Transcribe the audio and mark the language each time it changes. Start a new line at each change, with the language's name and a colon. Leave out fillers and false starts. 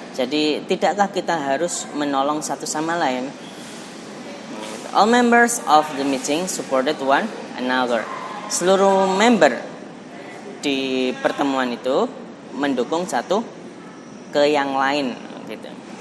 Indonesian: Jadi tidakkah kita harus menolong satu sama lain?
English: All members of the meeting supported one another.
Indonesian: Seluruh member di pertemuan itu mendukung satu ke yang lain gitu.